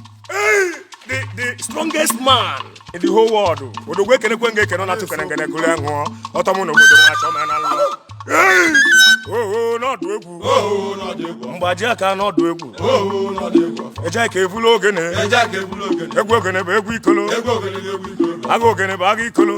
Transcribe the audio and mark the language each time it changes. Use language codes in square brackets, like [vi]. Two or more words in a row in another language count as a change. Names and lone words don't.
[en] Hey! The, the strongest man in the whole world. [ig] Odogwu ekenekwe nga ekene, ọ na-atụ kene ngene kule ṅụọ. Ọtọ mụ na obodo m achọ m na nlọ. Hey! Oh, oh, n'ọdụ egwu. Oh, oh, n'ọdụ egwu. Mgbaji aka n'ọdụ egwu. Oh, oh, n'ọdụ egwu. Eje ka evulu ogene. Eje ka evulu ogene. Egwu ogene bụ egwu ikolo. Egwu ogene bụ egwu ikolo. Agụ ogene bụ agụ ikolo.